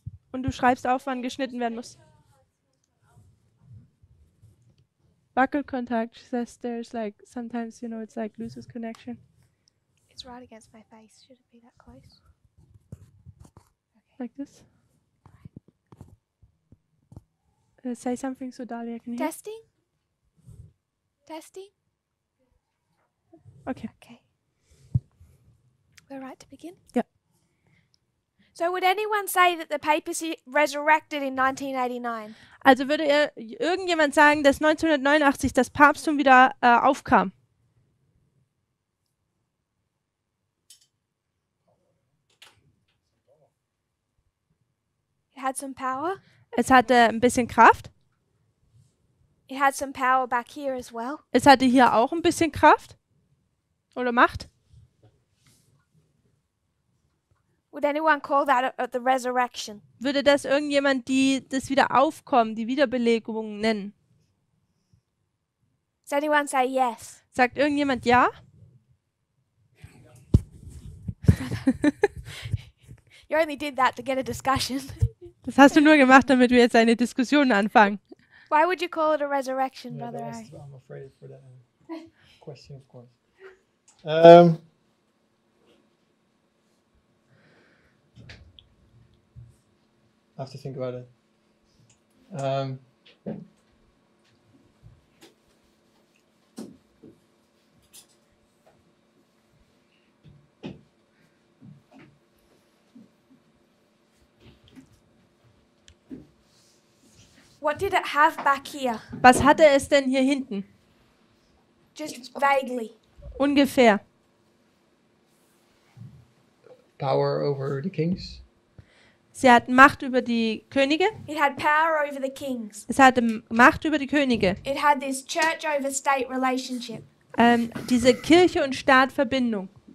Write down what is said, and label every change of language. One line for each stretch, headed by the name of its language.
German: Und du schreibst auf, wann geschnitten werden muss.
English: Wackelkontakt says there's like, sometimes, you know, it's like loses connection. It's right against my face. Should it be that close? Like this. Say something so Dahlia can hear. Testing? Testing? Okay. Okay. We're right to begin? Yeah. So would anyone say that the papacy resurrected in 1989?
German: Also würde irgendjemand sagen, dass 1989 das Papsttum wieder aufkam?
English: It had some power.
German: Es hatte ein bisschen Kraft.
English: It had some power back here as well.
German: Es hatte hier auch ein bisschen Kraft. Oder Macht.
English: Would anyone call that the resurrection?
German: Würde das irgendjemand das Wiederaufkommen, die Wiederbelebung nennen?
English: Does anyone say yes?
German: Sagt irgendjemand ja?
English: You only did that to get a discussion.
German: Das hast du nur gemacht, damit wir jetzt eine Diskussion anfangen.
English: Why would you call it a resurrection, Yeah, Brother that Ari? was, I'm afraid for that question, of course. I have to think about it. What did it have back here?
German: Was hatte es denn hier hinten?
English: Just vaguely.
German: Ungefähr.
English: Power over the kings.
German: Sie hat Macht über die Könige.
English: It had power over the kings.
German: Es hatte Macht über die Könige.
English: It had this church over state relationship.
German: Diese Kirche- und Staat-Verbindung.